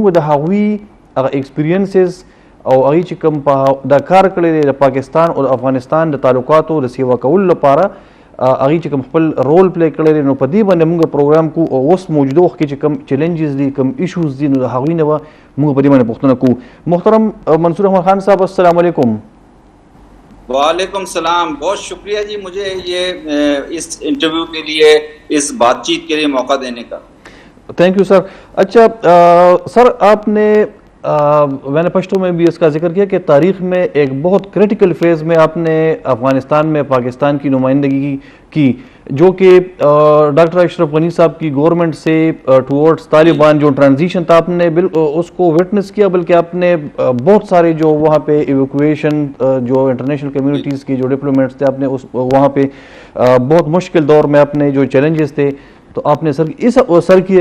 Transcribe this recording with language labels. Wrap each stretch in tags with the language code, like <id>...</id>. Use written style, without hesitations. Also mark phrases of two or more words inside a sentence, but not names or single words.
<ps>مونږ د هغوی هغه ایکسپیرینسز او هغوی چې کوم په دا کار کړی دی د پاکستان او د افغانستان د تعلقاتو د سیوا کولو لپاره، هغوی چې کوم خپل رول پلی کړی دی، نو په دې باندې موږ پروګرام کوو. او اوس موجوده وخت کې چې کوم چیلنجز دي، کوم ایشوز دي، نو د هغوی نه به موږ په دې باندې پوښتنه کوو. محترم منصور احمد خان صاحب، السلام علیکم.</ps> <ur>وعلیکم السلام، بہت شکریہ جی مجھے یہ اس انٹرویو کے لیے، اس بات چیت کے لیے موقع دینے کا.</ur> <en>thank you sir.</en> <ur>اچھا سر، آپ نے میں نے پشتو میں بھی اس کا ذکر کیا کہ تاریخ میں ایک بہت</ur> <en>critical phase</en> <ur>میں آپ نے افغانستان میں پاکستان کی نمائندگی کی، جو کہ ڈاکٹر اشرف غنی صاحب کی گورنمنٹ سے ٹورڈز طالبان جو ٹرانزیشن تھا، آپ نے اس کو وٹنس کیا، بلکہ آپ نے بہت سارے جو وہاں پہ ایویکویشن جو</ur> <en>international communities</en> <ur>کے جو ڈپلومیٹس تھے، آپ نے وہاں پہ بہت مشکل دور میں اپنے جو چیلنجز تھے تو آپ نے سر کیے.</ur>